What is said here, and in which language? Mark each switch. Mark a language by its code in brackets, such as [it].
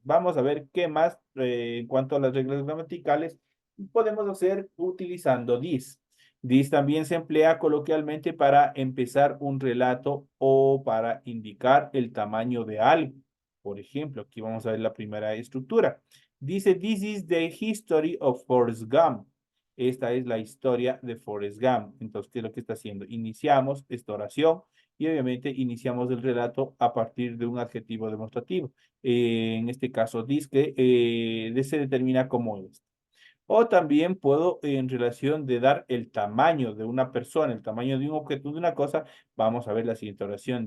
[es] Vamos a ver qué más en cuanto a las reglas gramaticales podemos hacer utilizando this. This también se emplea coloquialmente para empezar un relato o para indicar el tamaño de algo. Por ejemplo, aquí vamos a ver la primera estructura. Dice, [en] this is the history of Forrest Gump. [es] Esta es la historia de Forrest Gump. Entonces, ¿qué es lo que está haciendo? Iniciamos esta oración y obviamente iniciamos el relato a partir de un adjetivo demostrativo. En este caso, this que se determina como es. O también puedo, en relación de dar el tamaño de una persona, el tamaño de un objeto, de una cosa, vamos a ver la siguiente oración.